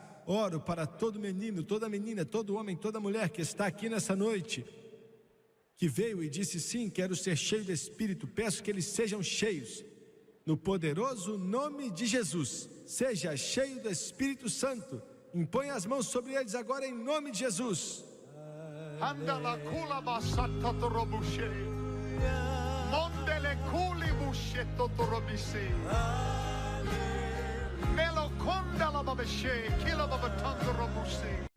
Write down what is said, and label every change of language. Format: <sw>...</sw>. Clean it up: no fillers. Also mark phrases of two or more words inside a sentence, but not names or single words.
<pt>Oro para todo menino, toda menina, todo homem, toda mulher que está aqui nessa noite, que veio e disse, sim, quero ser cheio do Espírito. Peço que eles sejam cheios. No poderoso nome de Jesus, seja cheio do Espírito Santo. Impõe as mãos sobre eles agora em nome de Jesus. Handala kula basata torobushe. Mondele kuli bushe totorobise. Melo konda la babeshe, kila babatanga robuse.</pt>